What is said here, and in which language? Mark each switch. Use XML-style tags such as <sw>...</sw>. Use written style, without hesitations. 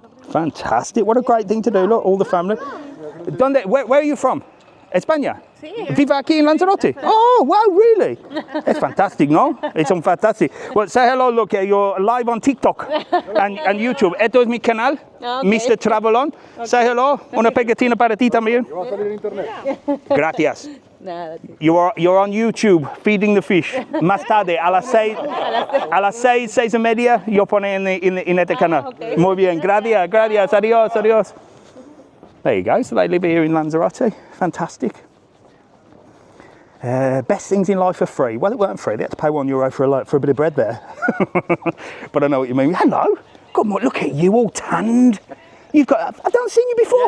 <en>Fantastic. What a great thing to do. Look, all the family. Where are you from?</en> <es>España? Vive aquí en Lanzarote?</es> <en>Oh, wow, really? It's fantastic, no? It's fantastic. Well, say hello, look, you're live on TikTok and YouTube.</en> <es>Esto es mi canal, Mr. Travelon.</es> <en>Say hello,</en> <es>una pegatina para ti también. Gracias.</es> <en>You're on YouTube feeding the fish.</en> <es>Más tarde, a las 6:30, yo pone en este canal.</es> <en>Okay.</en> <es>Muy bien, gracias, gracias, adiós, adiós.</es> <en>There you go, so they live here in Lanzarote. Fantastic. Best things in life are free. Well, it weren't free. They had to pay €1 for a bit of bread there. But I know what you mean. Hello. God, look at you, all tanned. You've got. I've not seen you before.</en>